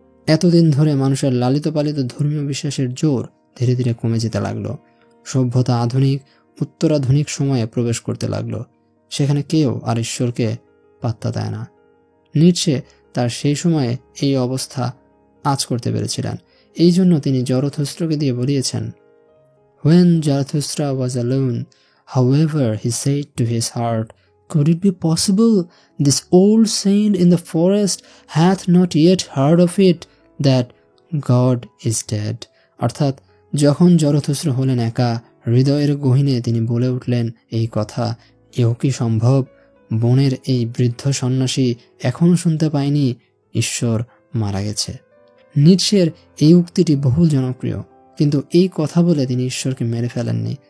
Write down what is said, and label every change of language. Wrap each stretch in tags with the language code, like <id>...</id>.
<bn>এতদিন ধরে মানুষের লালিত পালিত ধর্মীয় বিশ্বাসের জোর ধীরে ধীরে কমে যেতে লাগলো। সভ্যতা আধুনিক, উত্তরাধুনিক সময়ে প্রবেশ করতে লাগলো। সেখানে কেউ আর ঈশ্বরকে পাত্তা দেয় না। নিটশে তার সেই সময়ে এই অবস্থা আঁচ করতে পেরেছিলেন। এই জন্য তিনি জরথুস্ত্রকে দিয়ে বলিয়েছেন,</bn> <en>When Zarathustra was alone, however, he said to his heart, "Could it be possible this old saint in the forest hath not yet heard of it, that God is dead?"</en> <bn>অর্থাৎ যখন জরথুস্ত্র হলেন একা, হৃদয়ের গহীনে তিনি বলে উঠলেন এই কথা, এও কি সম্ভব? বনের এই বৃদ্ধ সন্ন্যাসী এখনো শুনতে পায়নি ঈশ্বর মারা গেছে। নিটশের এই উক্তিটি বহুল জনপ্রিয়, কিন্তু এই কথা বলে তিনি ঈশ্বরকে মেরে ফেলেননি।</bn>